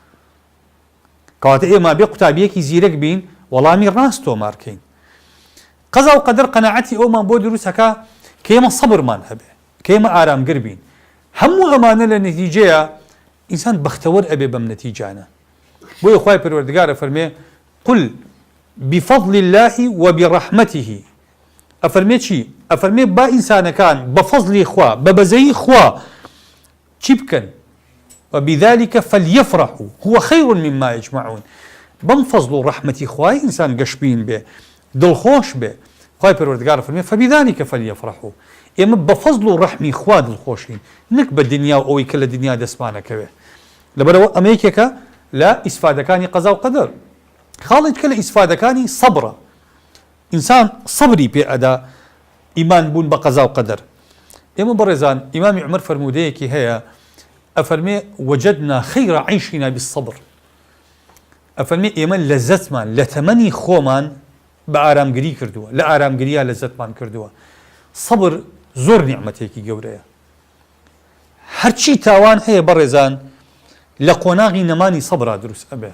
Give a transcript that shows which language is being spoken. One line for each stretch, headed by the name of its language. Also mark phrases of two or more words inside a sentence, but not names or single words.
Central Kurdish: کەواتە ئێمە بێ قوتابیەکی زیرەک بین وەڵامی ڕاست تۆمارکەین. قەزا و قەدەر قەناعەتی ئەومان بۆ دروستەکە کە ئێمە سەبرمان هەبێ، کە ئێمە ئارامگر بین. هەموو ئەمانە لە نەتیجەیە ئینسان بەختەوەر ئەبێ بەم نەتیجانە. بۆیە خوای پەروەردگار ئەفەرمێ
Arabic: قل بفضل الله وبرحمته.
Central Kurdish: ئەفەرمێ چی؟ ئەفەرمێ با ئینسانەکان بە فەزلی خوا بە بەزەیی خوا چی بکەن؟
Arabic: وبذلك فليفرحوا هو خير مما يجمعون.
Central Kurdish: بەم فەزل و ڕەحمەتی خوای ئینسان گەشبین بێ، دڵخۆش بێ. خوای پەروەردگار فەرمێ
Arabic: فبذلك فليفرحوا.
Central Kurdish: ئێمە بە فەزل و ڕەحمی خوا دڵخۆشین، نەک بە دنیا و ئەوەی کە لە دنیا دەستمانەکەوێ. لەبەرەوە ئەمە یەکێکە لە ئیسفادەکانی قەزا و قەدەر. خاڵێکە لە ئیسفادەکانی سەبرە. ئینسان سەبری پێ ئەدا ئیمان بوون بە قەزا و قەدەر. ئێمە بەڕێزان ئیمامی عومەر فەرموودەیەکی هەیە ئەفەرمێ
Arabic: وجدنا خير عيشنا بالصبر.
Central Kurdish: ئەفەرمێ ئێمە لەزەتمان لە تەمەنی خۆمان بە ئارامگری کردووە، لە ئارامگریە لەزەتمان کردووە. سەبر زۆر نیعمەتێکی گەورەیە. هەرچی تاوان هەیە بەڕێزان لە قۆناغی نەمانی سەبرا دروست ئەبێ.